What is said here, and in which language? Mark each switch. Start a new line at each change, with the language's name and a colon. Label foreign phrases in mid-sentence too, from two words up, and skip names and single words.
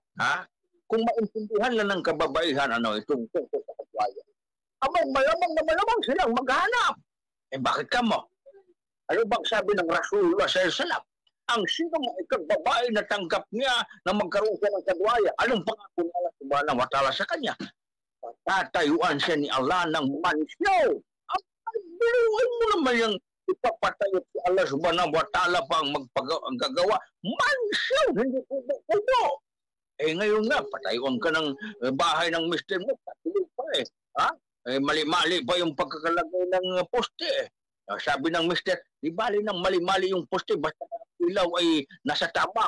Filipino: Kung maintindihan lang ng kababaihan, itong sa kaduayan. Malamang silang maghanap. Bakit ka mo? Ano bang sabi ng Rasulullah sallallahu? Ang sinong ikang babae na tanggap niya na magkaroon siya ng kadwaya, anong pangako ng Allah
Arabic: سبحانه وتعالى
Filipino: sa kanya? Tatayuan siya ni Allah ng mansyon. Biruin mo naman yung ipapatayo si Allah
Arabic: سبحانه وتعالى
Filipino: pang magpagagawa. Mansyon, hindi kubo-kubo. Ngayon nga, patayuan ka ng bahay ng mister mo, patuloy pa mali-mali pa yung pagkakalagay ng poste. Sabi ng mister, di bali ng mali-mali yung poste, basta ilaw ay nasa tama.